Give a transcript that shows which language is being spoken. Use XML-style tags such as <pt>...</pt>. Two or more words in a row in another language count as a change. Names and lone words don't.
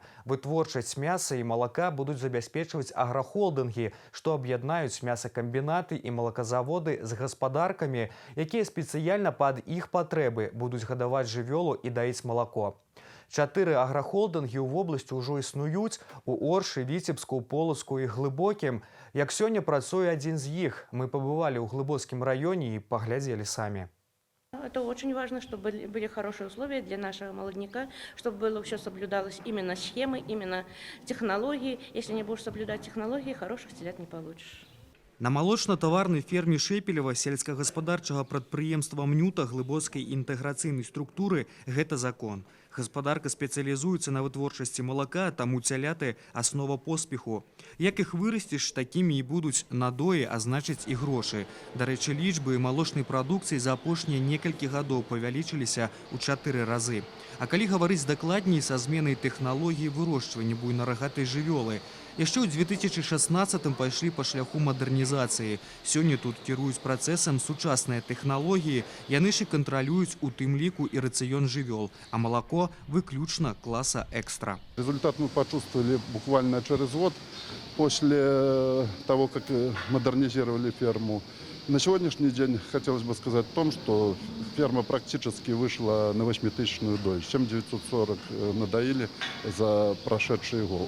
<be>Вытворчасць мяса і малака будуць забяспечваць аграхолдынгі, што аб'яднаюць мясакамбінаты і малаказаводы з гаспадаркамі, якія спецыяльна пад іх патрэбы будуць гадаваць жывёлу і даіць малако. 4 аграхолдынгі ў вобласці ўжо існуюць у Оршы, Віцебску, Полацку і Глыбокім. Як сёння працуе адзін з іх. Мы пабывалі ў Глыбоцкім раёне і паглядзелі самі.</be> <ru>Это очень важно, чтобы были хорошие условия для нашего молодняка, чтобы было все соблюдалось именно схемы, именно технологии. Если не будешь соблюдать технологии, хороших телят не получишь.</ru> <be>На малочна-таварнай ферме Шепелева сельскагаспадарчага прадпрыемства «Мнюта» глыбоцкай інтэграцыйнай структуры гэта закон. Гаспадарка спецыялізуецца на вытворчасці малака, таму цяляты – аснова поспеху. Як іх вырасціш, такімі і будуць надоі, а значыць і грошы. Дарэчы, лічбы малочнай прадукцыі за апошнія некалькі гадоў павялічыліся ў 4 разы. А калі гаварыць дакладней, са зменай тэхналогіі вырошчвання буйнарагатай жывёлы. Яшчэ ў 2016-м пайшлі па шляху мадэрнізацыі. Сёння тут кіруюць працэсам сучасныя тэхналогіі, яны ж і кантралююць у тым ліку і рацыён жывёл, а малако выключна класа экстра.</be> <ru>Результат мы почувствовали буквально через год после того, как модернизировали ферму. На сегодняшний день хотелось бы сказать о том, что ферма практически вышла на 8000-ную долю, чем 940 надоили за прошедший год.</ru>